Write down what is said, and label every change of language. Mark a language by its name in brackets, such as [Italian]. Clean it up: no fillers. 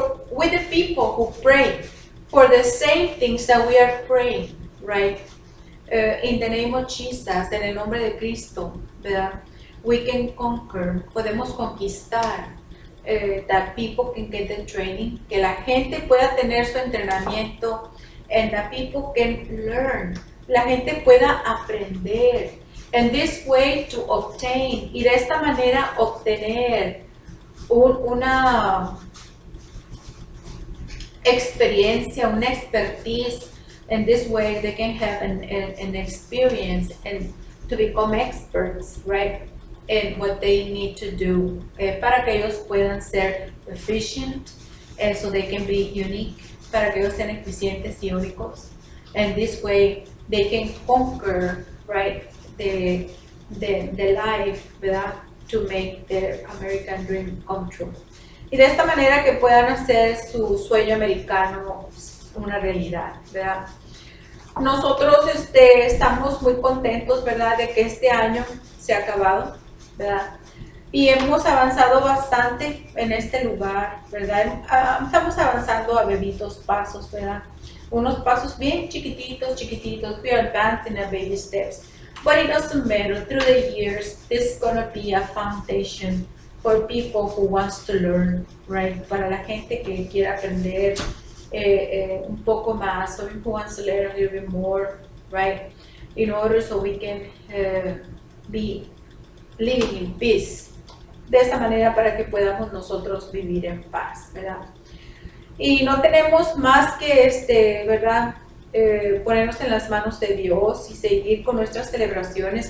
[English] With the people who pray for the same things that we are praying, right? In the name of Jesus, [Spanish] en el nombre de Cristo, [English] ¿verdad? We can conquer, [Spanish] podemos conquistar, [English] that people can get the training, [Spanish] que la gente pueda tener su entrenamiento, [English] and that people can learn, [Spanish] la gente pueda aprender, [English] and this way to obtain, [Spanish] y de esta manera obtener una experiencia, una expertise, [English] and this way they can have an experience and to become experts, right, in what they need to do, [Spanish] para que ellos puedan ser efficient, [English] so they can be unique, [Spanish] para que ellos sean eficientes y únicos. [English] And this way they can conquer, right, the life, ¿verdad? To make their American dream come true. [Spanish] Y de esta manera que puedan hacer su sueño americano una realidad, ¿verdad? Nosotros estamos muy contentos, ¿verdad? De que este año se ha acabado, ¿verdad? Y hemos avanzado bastante en este lugar, ¿verdad? Estamos avanzando a bebitos pasos, ¿verdad? Unos pasos bien chiquititos, chiquititos. [English] We are advancing at baby steps. But it doesn't matter. Through the years, this is going to be a foundation for people who wants to learn, right? [Spanish] Para la gente que quiera aprender un poco más, [English] or who wants to learn a little bit more, [Spanish] right? [English] In order so we can be living in peace. [Spanish] De esa manera para que podamos nosotros vivir en paz, ¿verdad? Y no tenemos más que, ¿verdad? Ponernos en las manos de Dios y seguir con nuestras celebraciones.